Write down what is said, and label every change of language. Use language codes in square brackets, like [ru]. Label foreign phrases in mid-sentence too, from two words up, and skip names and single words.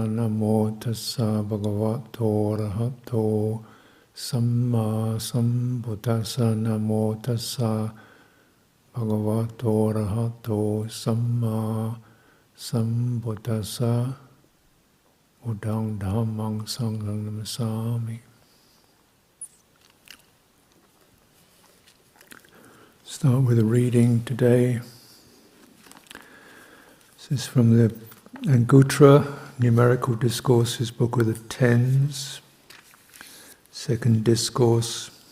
[pi] Namo tassa bhagavato arahato samma sambuddhassa. Namo tassa bhagavato arahato samma sambuddhassa. Buddhaṃ Dhammaṃ Saṅgham Namasami. [en] Start with a reading today. This is from the Anguttara Numerical Discourses, Book of the Tens, second discourse.